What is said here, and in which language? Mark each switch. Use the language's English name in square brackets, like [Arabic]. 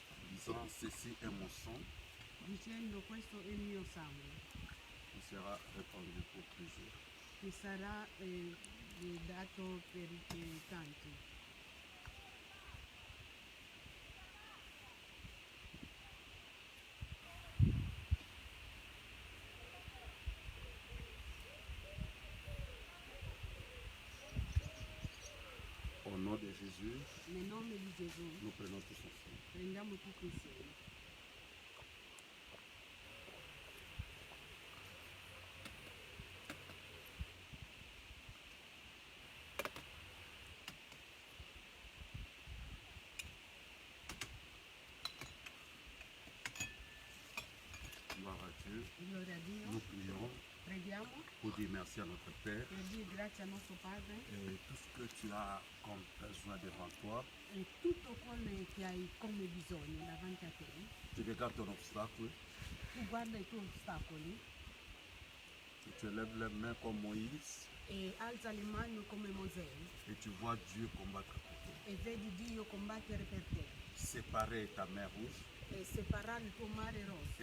[French] disant ceci est mon sang [Italian] dicendo questo è il mio sangue, [French] qui sera répandu pour plusieurs. [Italian] che sarà dato per tanti. [French] Au nom de Jésus, [Italian] Nel nome di Gesù [French] nous prenons tous ensemble. [Italian] prendiamo tutti insieme. [French] Dieu. [Italian] Gloria a Dio. [French] Nous prions [Italian] Preghiamo [French] pour dire merci à notre Père. [Italian] per dire grazie al nostro Padre [French] Et tout ce que tu as comme besoin devant toi, [Italian] e tutto quello che hai come bisogno davanti a te. [French] tu regardes ton obstacle [Italian] Tu guarda i tuoi ostacoli [French] et tu élèves les mains comme Moïse [Italian] e alza le mani come Mosè [French] et tu vois Dieu combattre pour toi. [Italian] e vedi Dio combattere per te [French] Séparer ta mer rouge [Italian] e separare il tuo mare rosso